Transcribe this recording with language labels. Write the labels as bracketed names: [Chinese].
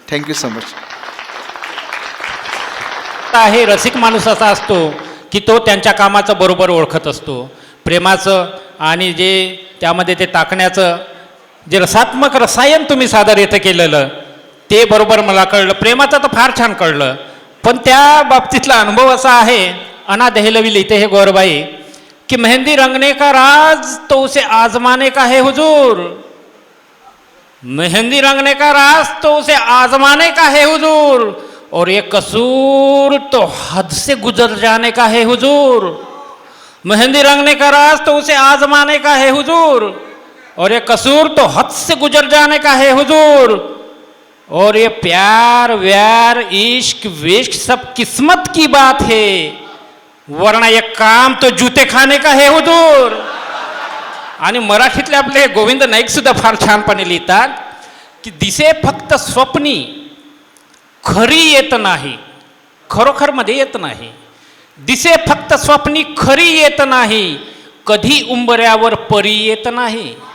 [English] Thank you so much. [Marathi] आहे रसिक माणूस असा असतो की तो त्यांच्या कामाचं बरोबर ओळखत असतो. प्रेमाचं आणि जे त्यामध्ये ते टाकण्याचं जे रसात्मक रसायन तुम्ही सादर इथं केलेलं ते बरोबर मला कळलं. प्रेमाचं तर फार छान कळलं, पण त्या बाबतीतला अनुभव असा आहे, अना दहलवी लिहिते हे गौरबाई कि [Hindi] मेहंदी रंगने का राज तो उसे आजमाने का है हुजूर, [Marathi] मेहंदी रंगने का राज तो उसे आजमाने का है हुजूर, और ये कसूर तो हद से गुजर जाने का है हुजूर. [Hindi] मेहंदी रंगने का राज तो उसे आजमाने का है हुजूर, और ये कसूर तो हद से गुजर जाने का है हुजूर, और ये प्यार व्यार इश्क विश्क सब किस्मत की बात है, वरना ये काम तो जूते खाने का है हुजूर. [Marathi] आणि मराठीतले आपले गोविंद नाईक सुद्धा फार छानपणे लिहितात की दिसे फक्त स्वप्नी खरी येत नाही, खरोखर मध्ये येत नाही. दिसे फक्त स्वप्नी खरी येत नाही, कधी उंबऱ्यावर परी येत नाही.